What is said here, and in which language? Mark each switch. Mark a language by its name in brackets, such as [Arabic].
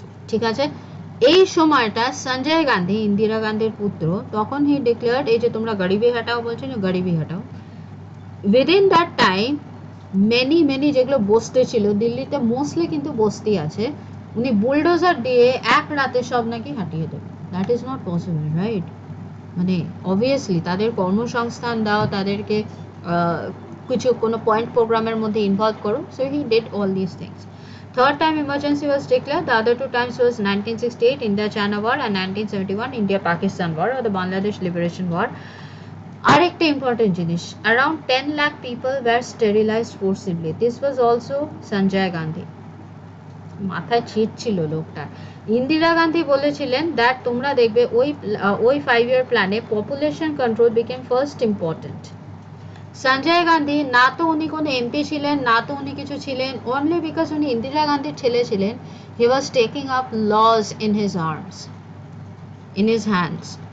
[Bangla] ঠিক আছে, এই সময়টা সঞ্জয় গান্ধী, ইন্দিরা গান্ধীর পুত্র, তখন [English] he declared, [Bangla] এই যে তোমরা গরিবি হাটাও বলছো না, গরিবি হাটাও, [English] within that time many [Bangla] যেগুলো বস্তি ছিল দিল্লিতে, মোস্টলি কিন্তু বস্তি আছে, উনি বুলডোজার দিয়ে এক রাতে সব নাকি হাঁটিয়ে দেবে। [English] That is not possible, right? [Bangla] মানে অবভিয়াসলি তাদের কর্মসংস্থান দাও, তাদেরকে কিছু কোনো পয়েন্ট প্রোগ্রামের মধ্যে ইনভলভ করো, [English] So he did all this things. Third time emergency was declared, the other two times was 1968 India-China war and 1971 India-Pakistan war or the Bangladesh Liberation War. [Bangla] আরেকটা ইম্পর্টেন্ট জিনিস, [English] around 10 lakh people were sterilized forcibly. This was also Sanjay Gandhi. [Bangla] মাথায় ছিট ছিল লোকটা। ইন্দিরা গান্ধী বলেছিলেন that তোমরা দেখবে ওই 5-year প্ল্যানে [English] Population control became first important. [Bangla] Sanjay Gandhi না তো উনি কোনো এমপি ছিলেন, না তো উনি কিছু ছিলেন, অনলি বিকজ উনি ইন্দিরা গান্ধীর ছেলে ছিলেন, [English] He was taking up laws in his arms, in his hands.